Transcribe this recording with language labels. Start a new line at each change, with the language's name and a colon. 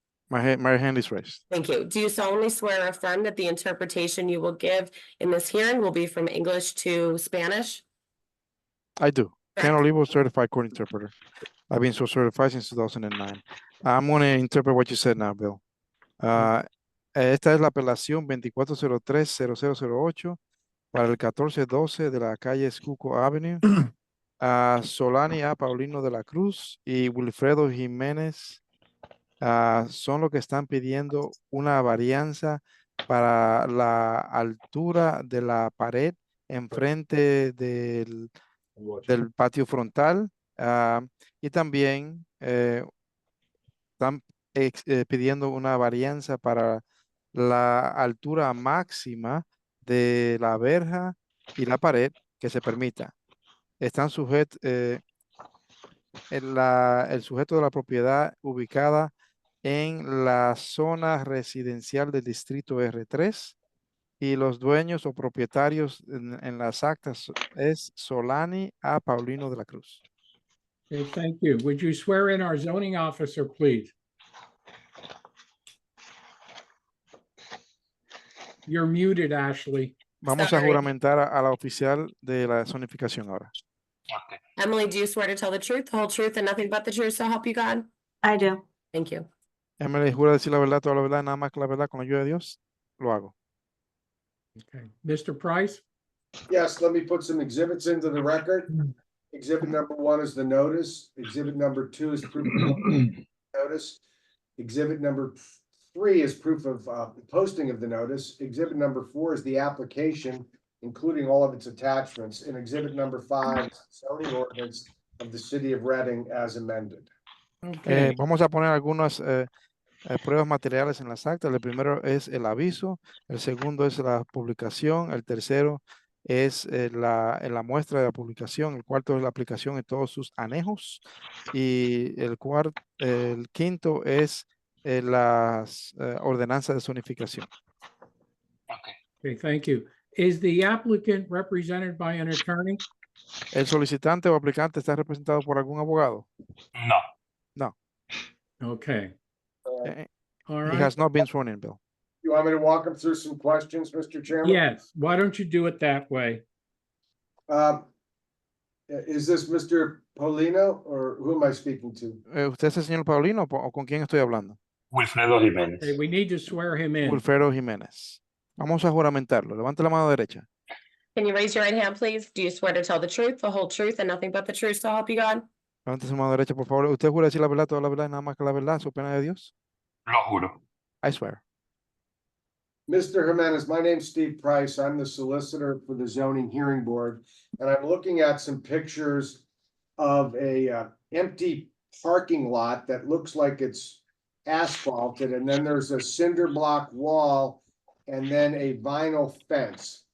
English: My hand is raised. Thank you. Do you solemnly swear or affirm that the interpretation you will give in this hearing will be from English to Spanish? I do. Ken Correct. Olivo, certified court interpreter. I've been so certified since 2009. I'm going to interpret what you said now, Bill.
Spanish: Esta es la apelación 2403-0008 para el 1412 de la calle Schuylkill Avenue. A Solani A. Paulino de la Cruz y Wilfredo Jiménez son los que están pidiendo una varianza para la altura de la pared enfrente del patio frontal. Y también están pidiendo una varianza para la altura máxima de la verja y la pared que se permita. Están sujetos, el sujeto de la propiedad ubicada en la zona residencial del distrito R3 y los dueños o propietarios en las actas es Solani A. Paulino de la Cruz.
English: Okay, thank you. Would you swear in our zoning officer, please? You're muted, Ashley.
Spanish: Vamos a
English: Sorry.
Spanish: juramentar a la oficial de la zonificación ahora.
English: Ok. Emily, do you swear to tell the truth, the whole truth, and nothing but the truth, so help you God? I do. Thank you.
Spanish: Emily, jura decir la verdad, toda la verdad, nada más que la verdad con la ayuda de Dios. Lo hago.
English: Okay, Mr. Price? Yes, let me put some exhibits into the record. Exhibit number 1 is the notice. Exhibit number 2 is proof of notice. Exhibit number 3 is proof of posting of the notice. Exhibit number 4 is the application, including all of its attachments. And exhibit number 5 is zoning ordinance of the city of Reading as amended. Okay,
Spanish: Vamos a poner algunas pruebas materiales en las actas. El primero es el aviso, el segundo es la publicación, el tercero es la muestra de la publicación, el cuarto es la aplicación en todos sus anejos y el quinto es las ordenanzas de zonificación.
English: okay, thank you. Is the applicant represented by an attorney?
Spanish: ¿El solicitante o aplicante está representado por algún abogado? No.
English: Okay, all He right. has not been sworn in, Bill. You want me to walk them through some questions, Mr. Chairman? Yes, why don't you do it that way? Is this Mr. Polino or who am I speaking to?
Spanish: ¿Usted es el señor Paulino o con quién estoy hablando? Wilfredo Jiménez.
English: Okay, we need to swear him in.
Spanish: Wilfredo Jiménez. Vamos a juramentarlo. Levante la mano derecha.
English: Can you raise your right hand, please? Do you swear to tell the truth, the whole truth, and nothing but the truth, so help you God?
Spanish: Levante su mano derecha, por favor. ¿Usted jura decir la verdad, toda la verdad, y nada más que la verdad, su pena de Dios? Lo juro.
English: I swear. Mr. Jimenez, my name's Steve Price. I'm the solicitor for the zoning hearing board. And I'm looking at some pictures of a empty parking lot that looks like it's asphalted. And then there's a cinder block wall and then a vinyl fence.